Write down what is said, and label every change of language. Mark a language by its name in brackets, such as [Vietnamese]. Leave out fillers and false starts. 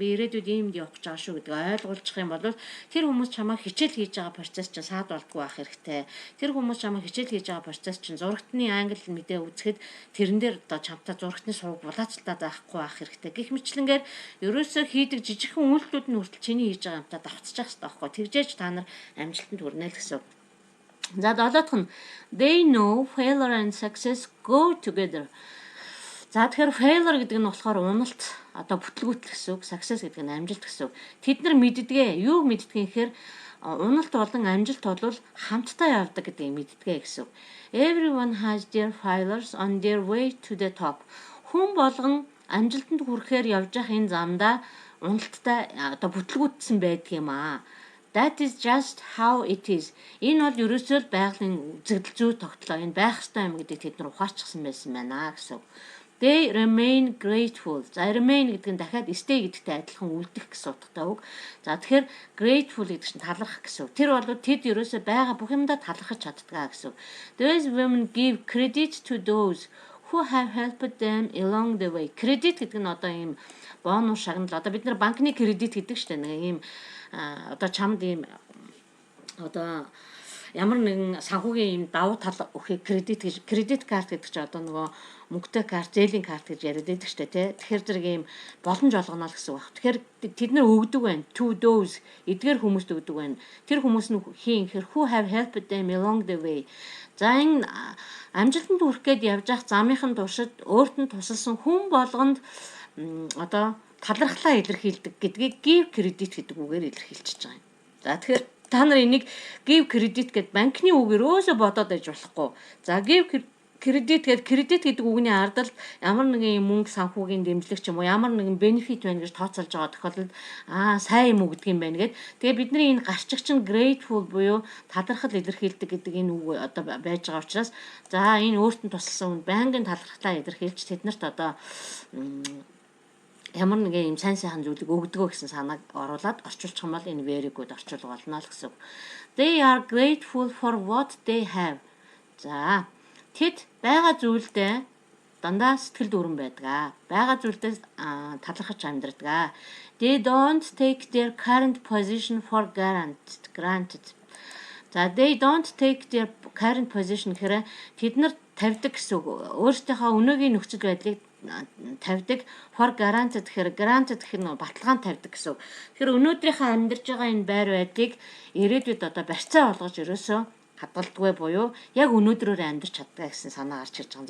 [Mongolian] Би ирээдүйд иймд явах гэж байгаа шүү гэдгийг ойлгуулчих юм бол тэр хүмүүс чамайг хичээл хийж байгаа процесс чинь саад болдгоо байх хэрэгтэй. Тэр хүмүүс чамайг хичээл хийж байгаа процесс чинь зурагтны англи мэдээ үзэхэд тэрэн дээр одоо чамтай зурагтны сураг булаацалтаа заахгүй байх хэрэгтэй. Гэх мэтлэнгээр ерөөсөө хийдэг жижигхэн үйлдэлүүд нь хүртэл чиний хийж байгаа юмтай давтчих хэрэгтэй байхгүй. Тэгжээж та нар амжилтанд хүрнэ л гэсэн. За долоодох нь [English] they know failure and success go together. [Mongolian] За тэгэхээр failure гэдэг нь болохоор уналт одоо бүтлгүүтэл гэсэн үг, success гэдэг нь амжилт гэсэн үг. Тэд нар мэддгээ. Юу мэддгийг гэхээр уналт болон амжилт бол хамтдаа явдаг гэдгийг мэддгээ гэсэн үг. [English] Everyone has their failures on their way to the top. [Mongolian] Хүн болгон амжилтанд хүрэхээр явж явах энэ замдаа уналттай одоо бүтлгүүтсэн байдаг юм аа. [English] That is just how it is. [Mongolian] Энэ бол ерөөсөө л байгалийн үзэгдэл зүй тогтлоо. Энэ байх ёстой юм гэдгийг тэд нар ухаарчихсан байсан байна гэсэн. [English] They remain grateful. [Mongolian] За remain гэдэг нь дахиад stay гэдэгтэй адилхан үлдэх гэсэн утгатай үг. За тэгэхээр grateful гэдэг чинь талархах гэсэн. Тэр бол тэд ерөөсөө байгаа бүх юмдаа талархаж чаддгаа гэсэн. [English] Those women give credit to those who have helped them along the way. [Mongolian] Credit гэдэг нь одоо ийм бонус шагнал. Одоо бид нар банкны кредит гэдэг шүү дээ. Нэг ийм одоо чамд ийм одоо ямар нэгэн санхүүгийн ийм давуу тал өгөх кредит карт гэдэг чинь одоо нөгөө мөнгөтэй карт, зээлийн карт гэж яриад байдаг шүү дээ, тий. Тэгэхээр зэрэг ийм боломж олгоно л гэсэн үг байна. Тэгэхээр тэд нар өгдөг байна. [English] To those [Mongolian] эдгээр хүмүүст өгдөг байна. Тэр хүмүүс нь хийн гэхээр [English] who have helped them along the way. [Mongolian] За энэ амжилтанд хүрэх гээд явж явах замынхын туршид өөрт нь тусалсан хүн болгонд одоо талархлаа илэрхийлдэг гэдгийг give credit гэдэг үгээр илэрхийлчихэж байгаа юм. За тэгэхээр та нар энийг give credit гэд банкны үгээр өөсө бодоод байж болохгүй. За give кредит гэдэг үгний ардал ямар нэгэн мөнгө санхүүгийн дэмжлэг ч юм уу ямар нэгэн бенефит байна гэж тооцоолж байгаа тохиолдолд сайн юм өгдөг юм байна гэд. Тэгээ бидний энэ гарчигч нь grateful буюу талархал илэрхийлдэг гэдэг энэ үг одоо байж байгаа учраас за энэ өөртөө тусалсан байнгын талархлаа илэрхийлж тэднэрт одоо ямар нэгэн юм сайн сайхан зүйлийг өгдөгөө гэсэн санааг оруулаад орчуулчих юм бол энэ [English] very good [Mongolian] орчуулга болно л гэсэн. [English] They are grateful for what they have. [Mongolian] За тэд байгаа зүйлдээ дандаа сэтгэл дүүрэн байдаг. Байгаа зүйлдээ талархаж амьдрдаг. [English] They don't take their current position for granted. [Mongolian] За [English] they don't take their current position [Mongolian] гэхээр тэд нар тавьдаг гэсэн үг. Өөрсдийнхөө өнөөгийн нөхцөл байдлыг тавьдаг. [English] For granted [Mongolian] гэхээр нь баталгаанд тавьдаг гэсэн үг. Тэгэхээр өнөөдрийнхөө амьдарч байгаа энэ байр байдлыг ирээдүйд одоо барьцаа болгож ерөөсөө хадгалдаггүй буюу яг өнөөдрөөр амьдарч чаддаг гэсэн санаа гарч ирж байгаа.